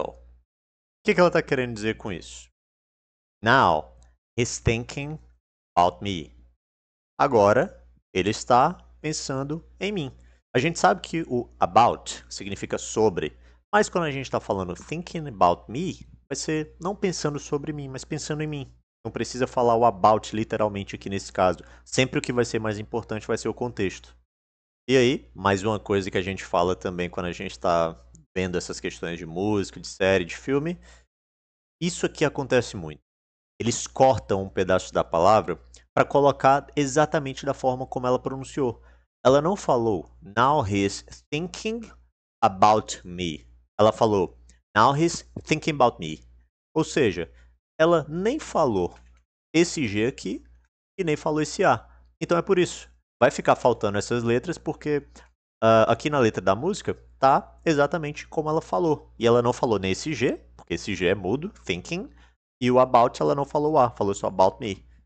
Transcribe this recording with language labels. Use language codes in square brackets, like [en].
[pt] O que ela está querendo dizer com isso? [en] Now he's thinking about me. [pt] Agora ele está pensando em mim. A gente sabe que o about significa sobre, mas quando a gente está falando [en] thinking about me, [pt] vai ser não pensando sobre mim, mas pensando em mim. Não precisa falar o about literalmente aqui nesse caso. Sempre o que vai ser mais importante vai ser o contexto. E aí, mais uma coisa que a gente fala também quando a gente está vendo essas questões de música, de série, de filme. Isso aqui acontece muito. Eles cortam um pedaço da palavra para colocar exatamente da forma como ela pronunciou. Ela não falou [en] Now he's thinking about me. [pt] Ela falou [en] Now he's thinking about me. [pt] Ou seja, ela nem falou esse G aqui e nem falou esse A. Então é por isso. Vai ficar faltando essas letras porque aqui na letra da música tá exatamente como ela falou. E ela não falou nem esse G, porque esse G é mudo, thinking. E o about ela não falou A, falou só [en] about me.